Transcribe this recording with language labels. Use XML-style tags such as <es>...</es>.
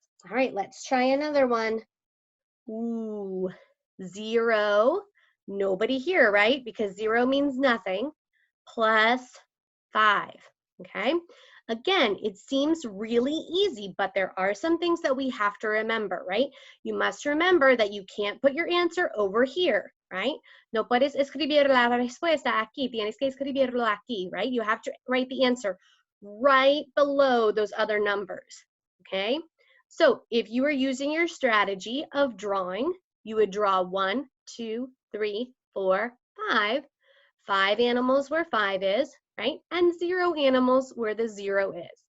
<en>All right, let's try another one. Ooh, 0, nobody here, right? Because 0 means nothing, plus 5, okay? Again, it seems really easy, but there are some things that we have to remember, right? You must remember that you can't put your answer over here, right?</en> <es>No puedes escribir la respuesta aquí, tienes que escribirlo aquí,</es> <en>right? You have to write the answer right below those other numbers, okay? So if you were using your strategy of drawing, you would draw 1, 2, 3, 4, 5. 5 animals where 5 is, right? And 0 animals where the 0 is.</en>